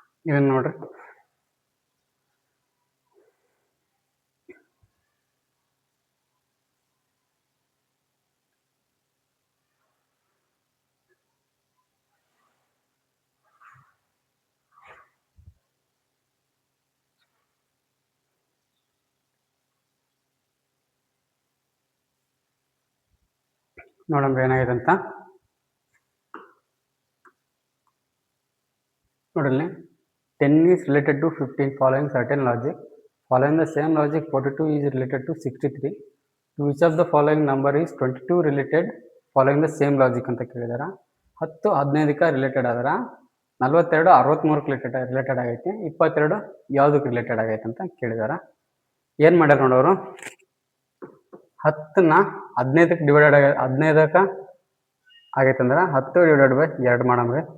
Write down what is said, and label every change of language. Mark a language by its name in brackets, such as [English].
[Kannada] ಇದನ್ನ ನೋಡ್ರಿ, ನೋಡಂಬ್ರಿ ಏನಾಗಿದೆ ಅಂತ ನೋಡ್ರಿ. [English] 10 is related to 15 following certain logic. Following the same logic, 42 is related to 63. To which of the following number is 22 related following the same logic [Kannada] ಅಂತ ಕೇಳಿದಾರ. 10 15ಕ್ಕೆ related ಆದ್ರ, 42 63ಕ್ಕೆ related ಆಗೈತಿ, 22 ಯಾವುದಕ್ಕೆ ರಿಲೇಟೆಡ್ ಆಗೈತೆ ಅಂತ ಕೇಳಿದಾರ. ಏನು ಮಾಡ್ಯಾರ ನೋಡೋರು, 10ನ 15ಕ್ಕೆ ಡಿವೈಡೆಡ್ 15ಕ್ಕೆ ಆಗೈತಂದ್ರೆ 10 ಡಿವೈಡೆಡ್ ಬೈ 2 ಮಾಡಮ್ರಿ.